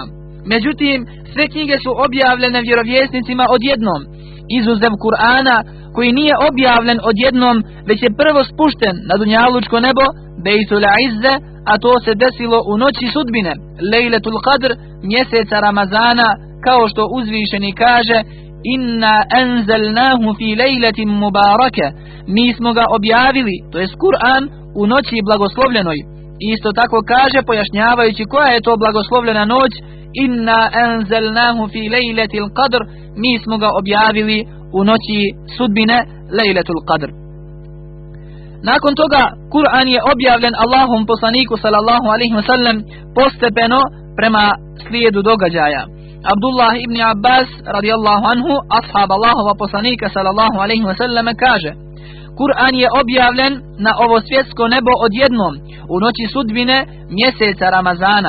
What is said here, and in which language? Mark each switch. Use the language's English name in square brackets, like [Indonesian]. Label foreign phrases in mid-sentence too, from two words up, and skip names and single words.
[Bosnian] Međutim, sve knjige su objavljene vjerovjesnicima odjednom, izuzev Kur'ana, koji nije objavljen odjednom, već je prvo spušten na dunjalučko nebo, [Arabic] بيت العزة, [Bosnian] a to se desilo u noći sudbine, [Arabic] ليلة القدر, [Bosnian] mjeseca Ramazana, kao što uzvišeni kaže: [Arabic] إنا أنزلناه في ليلة مباركة. [Bosnian] Mi smo ga objavili, to jest Kur'an, u noći blagoslovljenoj. Isto tako kaže, pojašnjavajući koja je to blagoslovljena noć: [Arabic] إنا أنزلناه في ليلة القدر. [Bosnian] Mi smo ga objavili u noći sudbine, [Arabic] ليلة القدر. [Bosnian] Nakon toga Kur'an je objavljen Allahom poslaniku [Arabic] صلى الله عليه وسلم [Bosnian] postepeno prema slijedu događaja. Abdullah ibn Abbas [Arabic] رضي الله عنه, [Bosnian] ashab Allahova poslanika [Arabic] صلى الله عليه وسلم, [Bosnian] kaže: Kur'an je objavljen na ovo svjetsko nebo odjednom u noći sudbine mjeseca Ramazana.